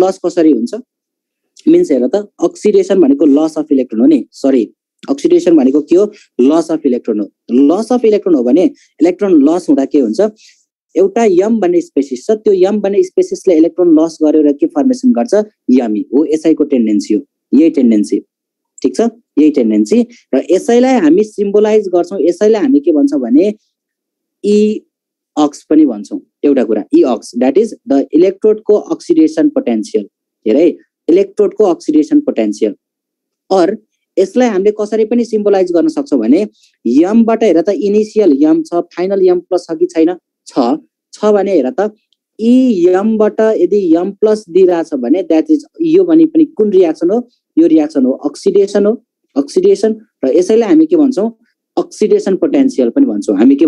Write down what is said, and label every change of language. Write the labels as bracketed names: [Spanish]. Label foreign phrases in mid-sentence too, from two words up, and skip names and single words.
[Nepali] लस कसरी हुन्छ मिन्स हेर त अक्सिडेसन भनेको [English] loss of electron [Nepali] हो नि सरी अक्सिडेसन भनेको के हो [English] loss of electron [Nepali] हो भने इलेक्ट्रोन लस हुँदा के हुन्छ एउटा यम भन्ने स्पेसिस छ त्यो यम भन्ने स्पेसिसले इलेक्ट्रोन लस गरेर के फर्मेसन गर्छ यमी हो एसआई को टेन्डेन्सी हो यही टेन्डेन्सी ठीक छ यही टेन्डेन्सी र एसआईलाई हामी सिम्बोलाइज गर्छौं एसआईलाई हामी के भन्छौं भने [English] E ox [Nepali] पनि भन्छौं एउटा कुरा [English] E ox that is the electrode [Nepali] को [English] oxidation potential [Nepali] हेरे [English] electrode of oxidation potential [Nepali] और यसलाई हामीले कसरी पनि सिम्बोलाइज गर्न सक्छौं भने यम बाट हेर त इनिशियल यम छ फाइनल यम प्लस छ कि छैन छ भने हेर त ई यम बाट यदि यम प्लस दिइराछ भने दैट इज यो भने पनि कुन रियाक्सन हो यो रियाक्सन हो अक्सिडेसन र यसैलाई हामी के भन्छौं [English] oxidation potential [Nepali] पनि भन्छौं हामी के